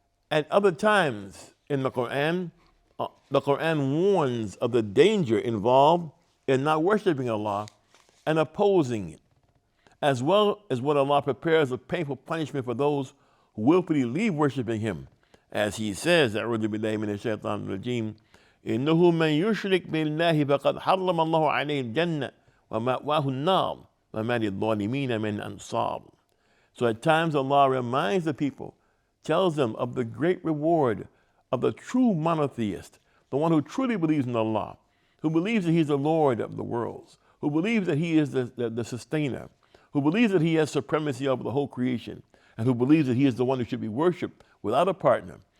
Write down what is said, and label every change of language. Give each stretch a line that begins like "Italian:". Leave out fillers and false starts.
English: At other times in the Quran warns of the danger involved in not worshiping Allah and opposing it, as well as what Allah prepares a painful punishment for those who willfully leave worshiping Him. As He says,
Arabic: أعوذ بالله من الشيطان الرجيم إنه من يشرك بالله فقد حرم الله عليه الجنة ومأواه النار وما للظالمين من أنصار.
English: So at times Allah reminds the people, tells them of the great reward of the true monotheist, the one who truly believes in Allah, who believes that He's the Lord of the worlds, who believes that He is the sustainer, who believes that He has supremacy over the whole creation, and who believes that He is the one who should be worshipped without a partner.